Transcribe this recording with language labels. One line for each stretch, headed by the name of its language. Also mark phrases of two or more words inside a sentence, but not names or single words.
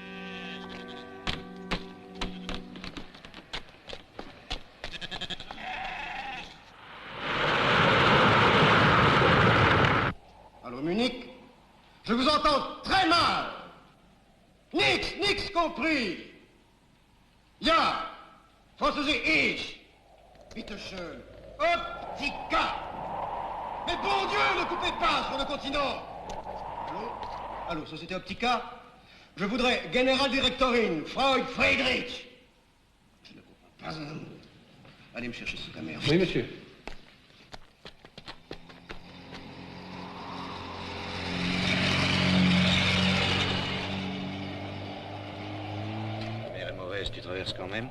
French: Allô, Munich? Je vous entends très mal. Nix compris.
German: Ja, Französisch ich. Bitte schön. Optica.
French: Mais bon Dieu, ne coupez pas sur le continent. Allô, Société Optica? Je voudrais Generaldirektorin, Freud Friedrich. Je ne comprends pas un mot. Allez me chercher sous caméra. Oui, monsieur. La mer est mauvaise, tu traverses quand même?